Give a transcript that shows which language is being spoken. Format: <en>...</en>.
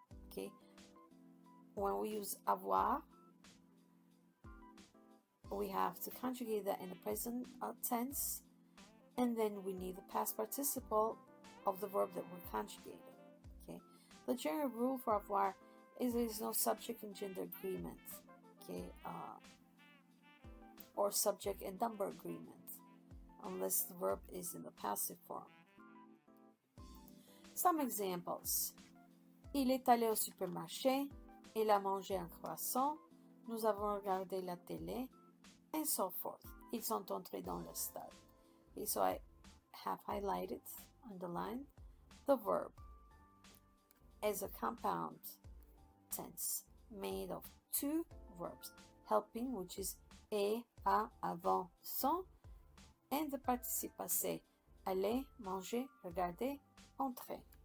<en>Okay, when we use avoir, we have to conjugate that in the present tense, and then we need the past participle of the verb that we're conjugating. Okay, the general rule for avoir is there is no subject and gender agreement. Okay, or subject and number agreement, unless the verb is in the passive form. Some examples.</en> <fr>Il est allé au supermarché, il a mangé un croissant, nous avons regardé la télé,</fr> <en>and so forth.</en> <fr>Ils sont entrés dans le stade.</fr> <en>Okay, so I have highlighted, underlined, the verb as a compound tense made of two verbs, helping, which is et, a, avant, sont, and the participe passé, aller, manger, regarder, entrer.</en>